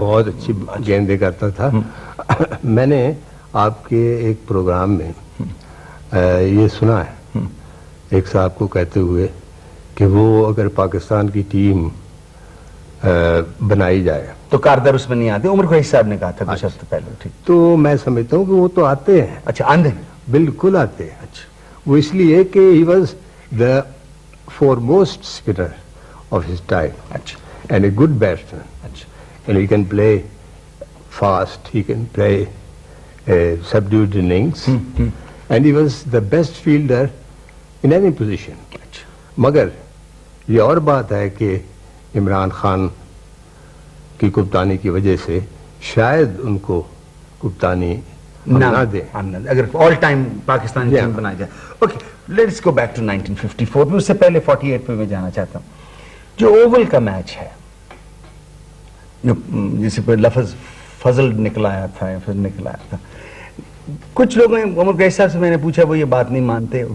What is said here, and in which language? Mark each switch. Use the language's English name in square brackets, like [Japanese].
[Urdu] بہت اچھی گیندیں کرتا تھا. میں نے آپ کے ایک پروگرام میں یہ سنا ہے ایک صاحب کو کہتے ہوئے کہ وہ اگر پاکستان کی ٹیم بنائی جائے تو کاردار اس میں نہیں آتے. عمر قریشی صاحب نے کہا تھا کچھ ہفتے پہلے. ٹھیک. تو میں سمجھتا ہوں کہ وہ تو آتے ہیں. اچھا آندے بالکل آتے ہیں. اچھا وہ اس لیے کہ [English] He was the foremost spinner of his time. [Urdu] اچھا [English] And a good batsman. [Urdu] اچھا. [English] And he can play fast, he can play subdued innings. And he was the best fielder in any position. [Urdu] اچھا. مگر یہ اور بات ہے کہ عمران خان کی کپتانی کی وجہ سے شاید ان کو کپتانی نہ دیں اگر آل ٹائم پاکستانی ٹیم بنائی جائے. [English] okay let's go back to [Urdu] 1954. میں اس سے پہلے 48 پہ میں جانا چاہتا ہوں. جو اوول کا میچ ہے جس پہ لفظ فضل نکل آیا تھا یا پھر نکل آیا تھا, کچھ لوگوں نے عمر قریشی صاحب سے میں نے پوچھا وہ یہ بات نہیں مانتے.